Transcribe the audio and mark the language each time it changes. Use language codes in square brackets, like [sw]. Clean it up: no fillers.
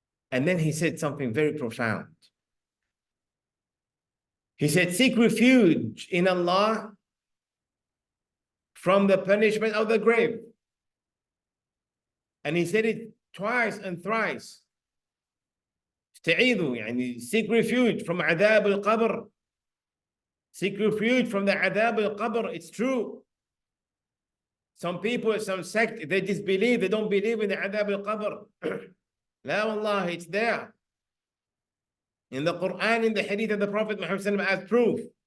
[en] And then he said something very profound. He said, seek refuge in Allah from the punishment of the grave. And he said it twice and thrice. [ar] استعيذوا يعني [en] seek refuge from [ar] عذاب القبر. [en] Seek refuge from the [ar] عذاب القبر. [en] It's true. Some people, some sect, they disbelieve, they don't believe in the عذاب القبر. [ar] لا والله, [en] it's there. In the Quran, in the hadith of the Prophet Muhammad as proof.